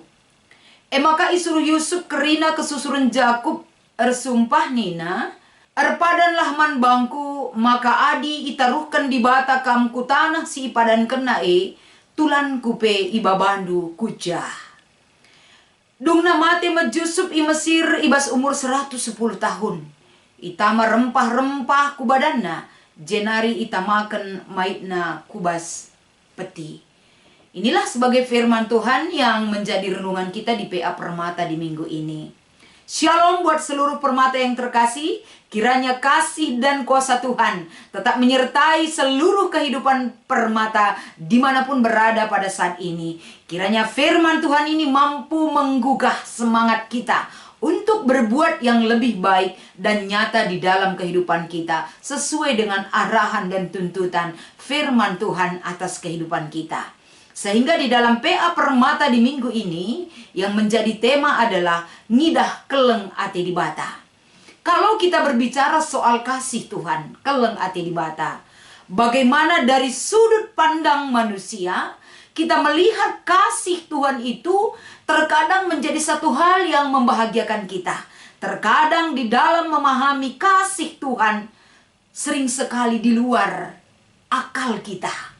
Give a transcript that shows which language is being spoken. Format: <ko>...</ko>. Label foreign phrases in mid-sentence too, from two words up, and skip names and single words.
<btx>Maka isuruh Yusuf kerina kesusuran Jakub ersumpah nina, erpadanlah man bangku, maka adi itaruhkan di bata kam ku tanah si ipadan kena tulan kupe ibabandu kujah. Dungna mati med Yusuf i Mesir ibas umur 110 tahun. Itama rempah-rempah ku badanna, jenari itamakan maitna kubas peti.</btx> <id>Inilah sebagai firman Tuhan yang menjadi renungan kita di PA Permata di minggu ini. Shalom buat seluruh permata yang terkasih. Kiranya kasih dan kuasa Tuhan tetap menyertai seluruh kehidupan permata dimanapun berada pada saat ini. Kiranya firman Tuhan ini mampu menggugah semangat kita untuk berbuat yang lebih baik dan nyata di dalam kehidupan kita, sesuai dengan arahan dan tuntutan firman Tuhan atas kehidupan kita. Sehingga di dalam PA Permata di minggu ini, yang menjadi tema adalah</id> <btx>ngidah keleng ati di bata.</btx> <id>Kalau kita berbicara soal kasih Tuhan,</id> <btx>keleng ati di bata,</btx> <id>bagaimana dari sudut pandang manusia, kita melihat kasih Tuhan itu terkadang menjadi satu hal yang membahagiakan kita. Terkadang di dalam memahami kasih Tuhan, sering sekali di luar akal kita.</id>